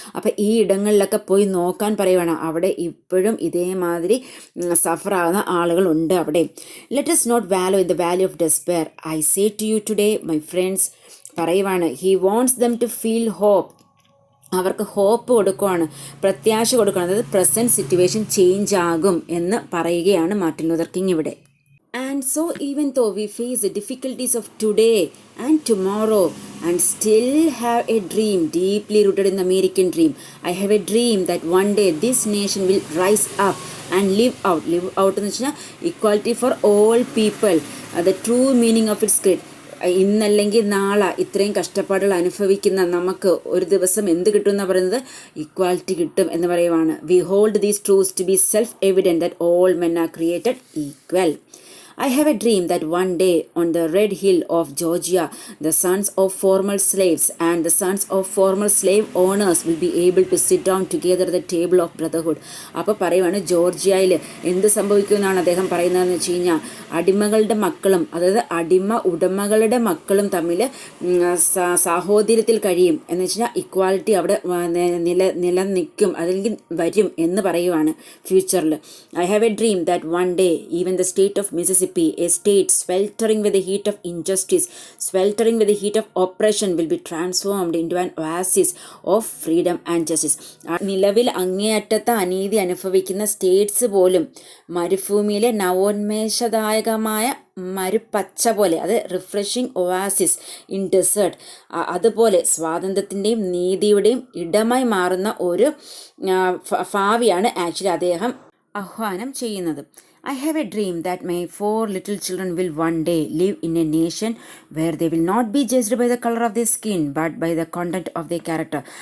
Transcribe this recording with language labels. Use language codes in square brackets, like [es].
[ml] അപ്പോൾ ഈ ഇടങ്ങളിലൊക്കെ പോയി നോക്കാൻ പറയുവാണ്. അവിടെ ഇപ്പോഴും ഇതേമാതിരി സഫറാകുന്ന ആളുകളുണ്ട് അവിടെ. [en] Let us not wallow in the valley of despair. I say to you today my friends. [ml] പറയുവാണ്, [en] He wants them to feel hope. [ml] അവർക്ക് ഹോപ്പ് കൊടുക്കുകയാണ്, പ്രത്യാശ കൊടുക്കുകയാണ്. അതായത് പ്രസൻറ്റ് സിറ്റുവേഷൻ ചേഞ്ച് ആകും എന്ന് പറയുകയാണ് മാർട്ടിൻ ലൂതർ കിങ് ഇവിടെ. [en] And so even though we face the difficulties of today and tomorrow and still have a dream deeply rooted in the American dream, I have a dream that one day this nation will rise up and live out [ml] എന്ന് വെച്ചാൽ [en] equality for all people, the true meaning of its creed. [ml] ഇന്നല്ലെങ്കിൽ നാളെ ഇത്രയും കഷ്ടപ്പാടുകൾ അനുഭവിക്കുന്ന നമുക്ക് ഒരു ദിവസം എന്ത് കിട്ടും എന്ന് പറയുന്നത് ഇക്വാലിറ്റി കിട്ടും എന്ന് പറയുവാണ്. [en] We hold these truths to be self evident that all men are created equal. I have a dream that one day on the red hill of Georgia, the sons of former slaves and the sons of former slave owners will be able to sit down together at the table of brotherhood. [ml] അപ്പോൾ പറയുവാണ്, ജോർജിയയിൽ എന്ത് സംഭവിക്കുമെന്നാണ് അദ്ദേഹം പറയുന്നതെന്ന് വെച്ച് കഴിഞ്ഞാൽ, അടിമകളുടെ മക്കളും, അതായത് അടിമ ഉടമകളുടെ മക്കളും തമ്മിൽ സാഹോദര്യത്തിൽ കഴിയും എന്ന് വെച്ച് കഴിഞ്ഞാൽ ഇക്വാലിറ്റി അവിടെ നിലനിൽക്കും, അല്ലെങ്കിൽ വരും എന്ന് പറയുവാണ് ഫ്യൂച്ചറിൽ. [en] I have a dream that one day even the state of Mississippi, a state sweltering with the heat of injustice, sweltering with the heat of oppression, will be transformed into an oasis of freedom and justice. [ml] നിലവിൽ അങ്ങേയറ്റത്തെ അനീതി അനുഭവിക്കുന്ന States പോലും മരുഭൂമിയിലെ നവോന്മേഷദായകമായ മരുപ്പച്ച പോലെ, അത് [en] refreshing oasis in desert, [ml] അതുപോലെ സ്വാതന്ത്ര്യത്തിൻ്റെയും നീതിയുടെയും ഇടമായി മാറുന്ന ഒരു ഭാവിയാണ് ആക്ച്വലി അദ്ദേഹം ആഹ്വാനം ചെയ്യുന്നത്. [en] I have a dream that my 4 little children will one day live in a nation where they will not be judged by the color of their skin but by the content of their character.